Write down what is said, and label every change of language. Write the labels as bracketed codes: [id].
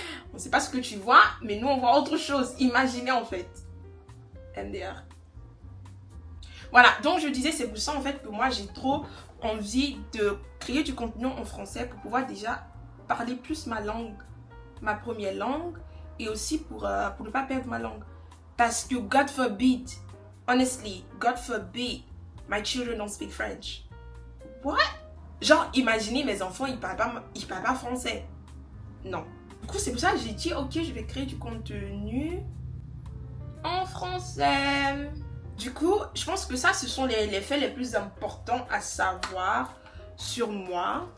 [fr] on ne sait pas ce que tu vois, mais nous, on voit autre chose. Imaginez, en fait. MDR. Voilà, donc je disais, c'est pour ça, en fait, que moi, j'ai trop envie de créer du contenu en français pour pouvoir déjà parler plus ma langue, ma première langue, et aussi pour ne pas perdre ma langue. Parce que, [en] God forbid, honestly, God forbid, my children don't speak French. What? [fr] Genre, imaginez mes enfants, ils parlent pas français. Non. Du coup, c'est pour ça que j'ai dit, ok, je vais créer du contenu en français. Du coup, je pense que ça, ce sont les faits les plus importants à savoir sur moi.